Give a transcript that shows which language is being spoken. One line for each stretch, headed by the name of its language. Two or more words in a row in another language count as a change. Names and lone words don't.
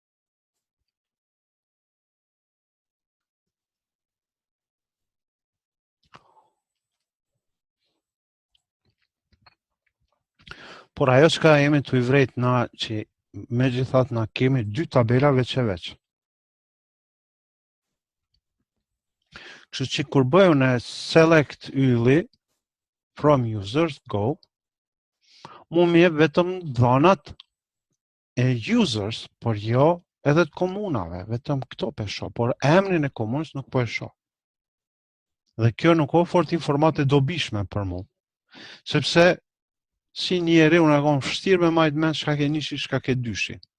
Albanian: Por ajo çka jemi të I vrejt na që me gjithat na kemi 2 tabela veç e veç. Kështu që kur bëju në select ylli
English: from users,
Albanian: go, mu më jep vetëm dhënat e users, por jo edhe të komunave, vetëm këto po shoh, por emrin e komunës nuk po e shoh. Dhe kjo nuk o fort informate dobishme për mu, sepse si njeri unë e kom vështirë me majt mend çka ke nishi, çka ke dyshi.